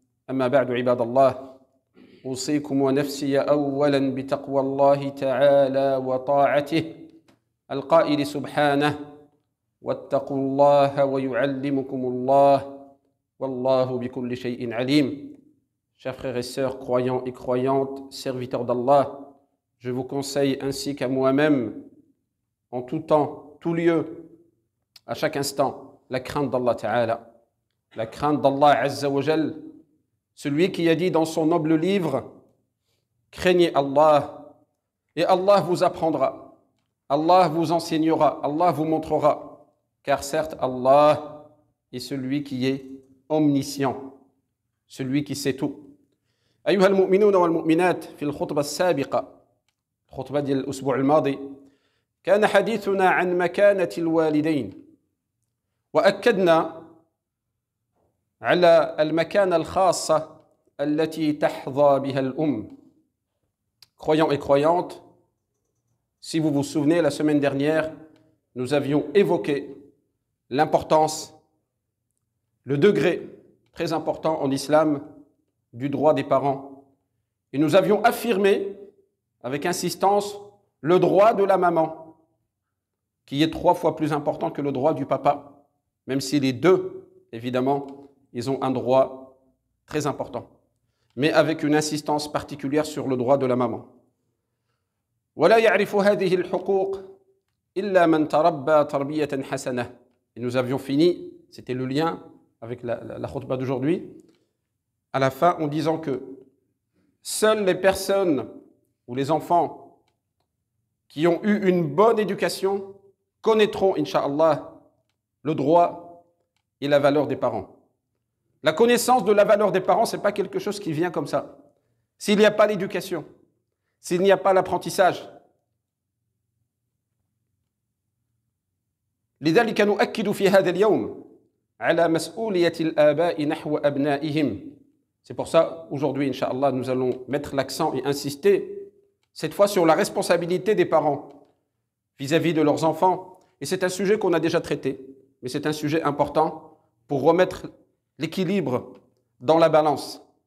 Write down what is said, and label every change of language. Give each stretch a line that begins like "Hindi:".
Arabic: أما بعد عباد الله، أوصيكم ونفسي أولا بتقوى الله تعالى وطاعته، القائل سبحانه: واتقوا الله ويعلمكم الله والله بكل شيء عليم.
French: Chers frères et sœurs, croyants et croyantes, serviteurs d'Allah, je vous conseille ainsi qu'à moi-même, en tout temps, tout lieu, à chaque instant, la crainte d'Allah Ta'ala, la crainte d'Allah Azza wa Jal, celui qui a dit dans son noble livre: craignez Allah et Allah vous apprendra, Allah vous enseignera, Allah vous montrera, car certes Allah est celui qui est omniscient, celui qui sait tout.
Arabic: أيها المؤمنون والمؤمنات، في الخطبة السابقة، الخطبة ديال الأسبوع الماضي، كان حديثنا عن مكانة الوالدين، وأكدنا على المكانة الخاصة التي تحظى بها الأم.
French: Croyants et croyantes, si vous vous souvenez, la semaine dernière, nous avions évoqué l'importance, le degré très important en islam du droit des parents. Et nous avions affirmé avec insistance le droit de la maman, qui est 3 fois plus important que le droit du papa, même si les deux, évidemment, ils ont un droit très important, mais avec une insistance particulière sur le droit de la maman.
Arabic: ولا يعرف هذه الحقوق إلا من تربى تربية حسنة.
French: Et nous avions fini, c'était le lien avec la khutbah d'aujourd'hui, à la fin en disant que seules les personnes ou les enfants qui ont eu une bonne éducation connaîtront, Inch'Allah, le droit et la valeur des parents. La connaissance de la valeur des parents, ce n'est pas quelque chose qui vient comme ça. S'il n'y a pas l'éducation, s'il n'y a pas l'apprentissage.
Arabic: لذلك نؤكد في هذا اليوم على مسؤولية الآباء نحو أبنائهم.
French: C'est pour ça, aujourd'hui, Inch'Allah, nous allons mettre l'accent et insister, cette fois, sur la responsabilité des parents vis-à-vis de leurs enfants. Et c'est un sujet qu'on a déjà traité, mais c'est un sujet important pour remettre l'équilibre dans la balance.